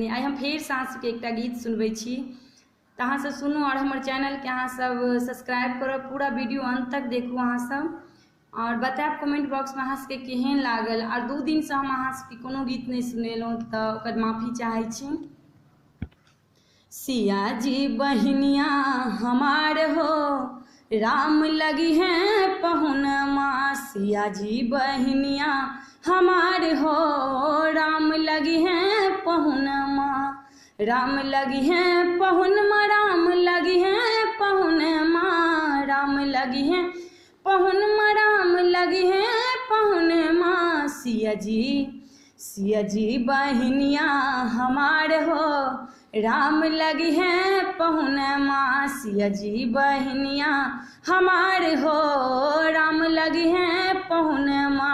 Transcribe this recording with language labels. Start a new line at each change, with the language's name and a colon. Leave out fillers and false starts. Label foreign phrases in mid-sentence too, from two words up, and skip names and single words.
Maithili: आइ हम फेर साँझके एकटा गीत सुनबै छी, तऽ अहाँ सब सुनू और हमर चैनल के अहाँ सब सब्सक्राइब करब, पूरा वीडियो अंत तक देखू अहाँ सब और बतायब
English: comment box
Maithili: में अहाँ सबके केहन लागल। और 2 दिन से हम अहाँ सबके कोनो गीत नहीं सुनेलहुँ तऽ ओकर माफी चाहै छी। सिया जी बहनिया हमार हो राम लगी हैं पहुनमा, सिया जी बहनिया हमार हो राम लगी हैं पहुनमा, राम लगी हैं पहुनमा, राम लगी हैं पहुनमा, राम लगी हैं पहुनमा, राम लगी हैं पहुनमा। सिया जी बहनिया हमार हो राम लगी हैं पहुनमा, सिया जी बहनिया हमार हो राम लगी हैं पहुनमा।